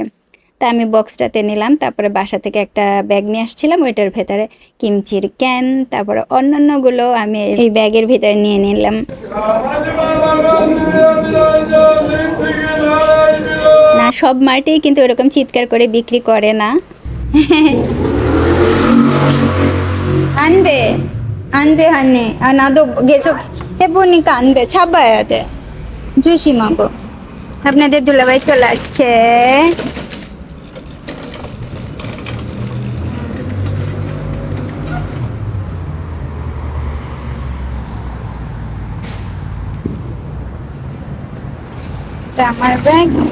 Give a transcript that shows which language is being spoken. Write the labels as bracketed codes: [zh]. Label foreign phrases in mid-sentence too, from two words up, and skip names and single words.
[bn] তা আমি বক্সটাতে নিলাম, তারপরে বাসা থেকে একটা ব্যাগ নিয়ে আসছিলাম, ওইটার ভেতরে কিমচির ক্যান, তারপরে অন্যান্যগুলো আমি এই ব্যাগের ভিতরে নিয়ে নিলাম। না, সব মার্টেই কিন্তু এরকম চিৎকার করে বিক্রি করে না। [ko] 안돼 안돼 하네. 아 나도 계속 해보니까 안돼. 잡아야 돼. 조심하고. [bn] আপনাদের দুলাভাই চলে আসছে। এটা আমার ব্যাগ।